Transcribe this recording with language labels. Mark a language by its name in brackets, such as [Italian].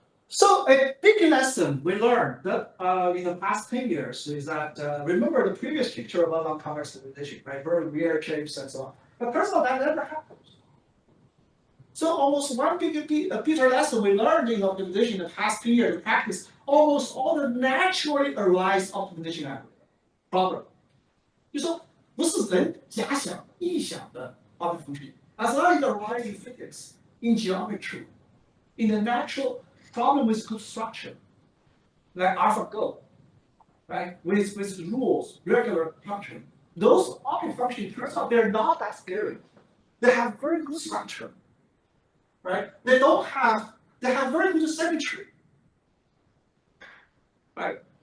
[English] So a big lesson we learned that in the past 10 years is that remember the previous picture about non-convex civilization, right? Very rare shapes and so on. But first of all, that never happens. So almost one bigger lesson we learned in optimization in the past 10 years in practice, almost all the naturally arise optimization problem [Chinese] 就说不是人假想、臆想的 object function. [English] As long as you arrive in physics, in geometry, in the natural problem with good structure, like AlphaGo, right? With rules, regular function. Those object functions, turns out they're not that scary. They have very good structure, right? They have very good symmetry, right?